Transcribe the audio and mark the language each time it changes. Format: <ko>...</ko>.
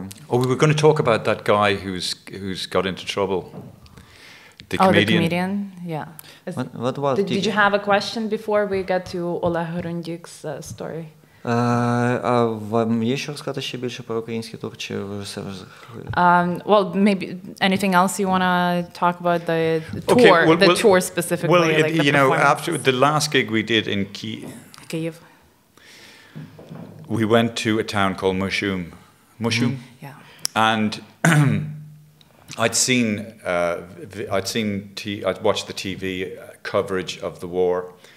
<en>We were going to talk about that guy who's got into trouble. The comedian. The comedian, yeah. What was did you have a question before we get to Oleg Gryundic's story?</en> <uk>А вам є що розказати ще більше про український тур, чи ви все</uk> <en>Well, maybe anything else you want to talk about the tour, the tour specifically? Well, like the you know, after the last gig we did in Kyiv, we went to a town called Moshchun. Moshchun? Yeah. And I'd watched the TV coverage of the war.</en>